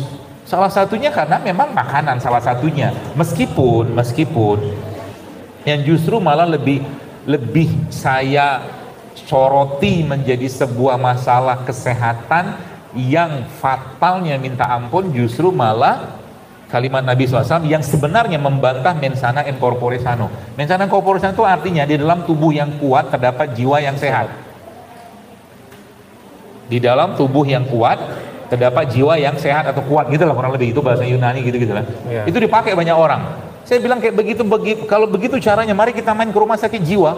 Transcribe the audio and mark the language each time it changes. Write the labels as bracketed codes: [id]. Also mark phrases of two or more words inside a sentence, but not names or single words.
[id] Salah satunya karena memang makanan, salah satunya. Meskipun yang justru malah lebih saya soroti menjadi sebuah masalah kesehatan yang fatalnya minta ampun, justru malah kalimat Nabi SAW yang sebenarnya membantah [la] mensana in corpore sano. Mensana in corpore sano [id] itu artinya di dalam tubuh yang kuat terdapat jiwa yang sehat. Di dalam tubuh yang kuat terdapat jiwa yang sehat atau kuat, gitu lah kurang lebih, itu bahasa Yunani gitu lah. Yeah. Itu dipakai banyak orang. Saya bilang kayak begitu, kalau begitu caranya, mari kita main ke rumah sakit jiwa.